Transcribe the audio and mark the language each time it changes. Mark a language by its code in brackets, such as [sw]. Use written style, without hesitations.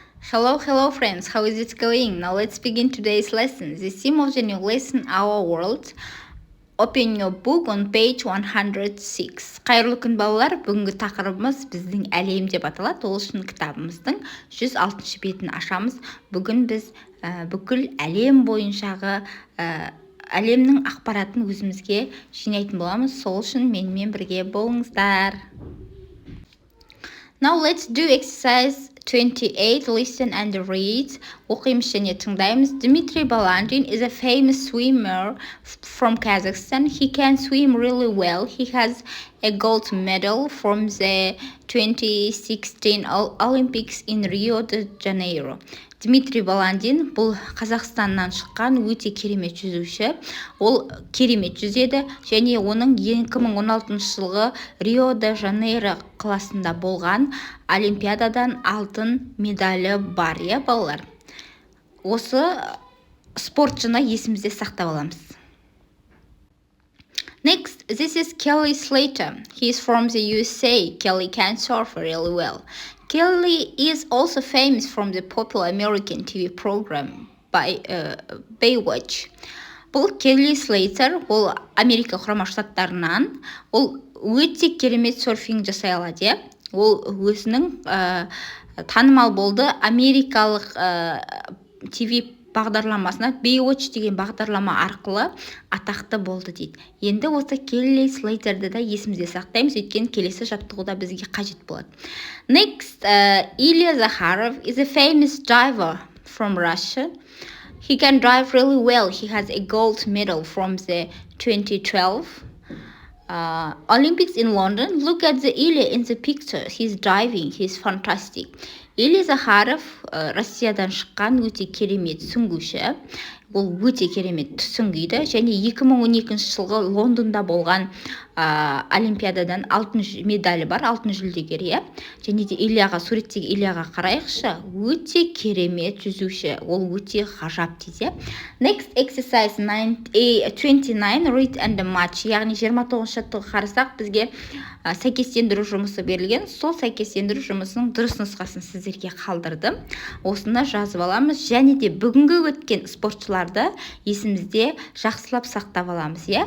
[en] Hello friends, how is it going? Now let's begin today's lesson. The theme of the new lesson, our world. Open your book on page 106. [kk] Қайырлы күн балалар, бүгінгі тақырыбымыз біздің әлем деп аталады. Ол үшін кітабымыздың 106 бетін ашамыз. Бүгін біз бүкіл әлем бойыншағы әлемнің ақпаратын өзімізге жинайтын боламыз. Сол үшін менімен бірге болыңыздар. [en] Now let's do exercise 28, listen and read. [kk] Оқимыз және тыңдаймыз. [en] Dmitry Balandin is a famous swimmer from Kazakhstan. He can swim really well. He has a gold medal from the 2016 Olympics in Rio de Janeiro. [kk] Дмитрий Баландин бұл Қазақстаннан шыққан өте керемет жүзуші. Ол керемет жүзеді және оның 2016 жылғы Рио де Жанейро қаласында болған Олимпиададан алтын медалі бар, балалар. Осы спортшыны есімізде сақтап аламыз. [en] Next, this is Kelly Slater. He is from the USA. Kelly can surf really well. Kelly is also famous from the popular American TV program Baywatch. [kk] Бұл Келли Слейтер, ол Америка құрама штаттарынан, ол өте керемет серфинг жасай алады. Ол өзінің танымал болды америкалық TV бағдарламасына Baywatch деген бағдарлама арқылы атақты болды дейді. Енді осы Келли Слейтерді да есімізде сақтаймыз, өйткені келесі жаттығуда бізге қажет болады. [en] Next, Ilya Zakharov is a famous diver from Russia. He can dive really well. He has a gold medal from the 2012 Olympics in London. Look at the Ilya in the picture. He's diving. He's fantastic. [kk] Илья Захаров Россиядан шыққан өте керемет сүңгуші. Ол өте керемет сүңгиді және 2012 жылғы Лондонда болған Олимпиададан алтын медалі бар, алтын жүлдегер. Және де Ильяға, суреттегі Ильяға қарайықшы, өте керемет жүзуші. Ол өте ғажап дейді. [en] Next exercise 29, read and match. [kk] Яғни 29 жаттығуға қарасақ, бізге сәйкестендіру жұмысы берілген. Сол сәйкестендіру жұмысының дұрыс нұсқасын сіздерге қалдырдым. Осыны жазып аламыз және де бүгінгі өткен спортшыларды есімізде жақсылап сақтап аламыз.